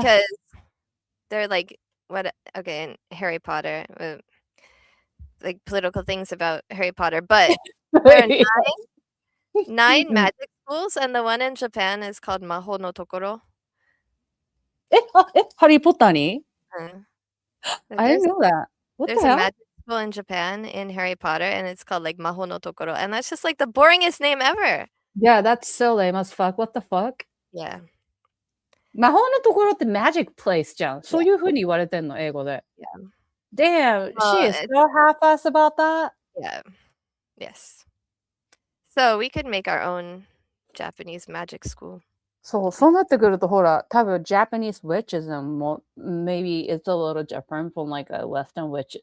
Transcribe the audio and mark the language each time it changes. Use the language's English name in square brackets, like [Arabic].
[English] Because they're like okay, in Harry Potter, like political things about Harry Potter, but there are nine magic schools, and the one in Japan is called Maho no Tokoro. Harry Potter に?I didn't know that. What the There's a hell? magic school in Japan in Harry Potter, and it's called like Maho no Tokoro, and that's just like the boringest name ever. Yeah, that's so lame as fuck. What the fuck? Yeah. [Japanese] 魔法のところって [English] magic place [Japanese] じゃん。そういう風に言われてんの、英語で。 [English] Yeah. Damn, Well, she is so half-assed about that. Yeah. Yes. So we could make our own Japanese magic school. [Japanese] そうなってくると、ほら、多分 [English] Japanese witchism も maybe it's a little different from like a Western witch.